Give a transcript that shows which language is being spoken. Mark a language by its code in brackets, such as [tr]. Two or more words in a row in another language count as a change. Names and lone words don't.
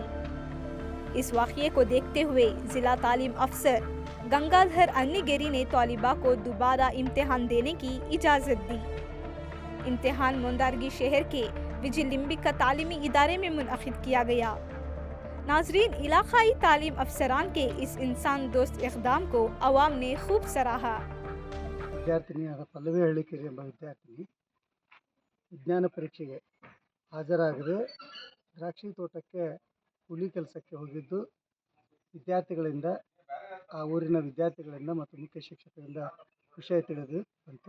[ur] اس واقعے کو دیکھتے ہوئے ضلع تعلیم افسر گنگادھر اننیگیری نے طالبہ کو دوبارہ امتحان دینے کی اجازت دی. امتحان مندرگی شہر کے وجلمبک کا تعلیمی ادارے میں منعقد کیا گیا. ناظرین، علاقائی تعلیم افسران کے اس انسان دوست اقدام کو عوام نے خوب سراہا. [kn] ವಿದ್ಯಾರ್ಥಿನಿಯಾದ ಪಲ್ಲವಿ ಹಳ್ಳಿಕೆರೆ ಎಂಬ ವಿದ್ಯಾರ್ಥಿನಿ ವಿಜ್ಞಾನ ಪರೀಕ್ಷೆಗೆ ಹಾಜರಾಗದೆ ದ್ರಾಕ್ಷಿ ತೋಟಕ್ಕೆ ಕೂಲಿ ಕೆಲಸಕ್ಕೆ ಹೋಗಿದ್ದು ವಿದ್ಯಾರ್ಥಿಗಳಿಂದ ಆ ಊರಿನ ವಿದ್ಯಾರ್ಥಿಗಳಿಂದ ಮತ್ತು ಮುಖ್ಯ ಶಿಕ್ಷಕರಿಂದ ವಿಷಯ ತಿಳಿದು ಬಂತು.